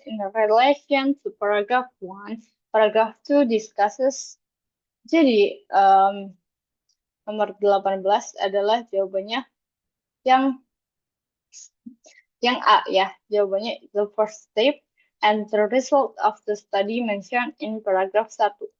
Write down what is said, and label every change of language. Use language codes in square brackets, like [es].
[en] In relation to paragraph 1, paragraph 2 discusses. [id] Jadi, nomor 18 adalah jawabannya yang A ya. Jawabannya [en] the first step and the result of the study mentioned in paragraph 1.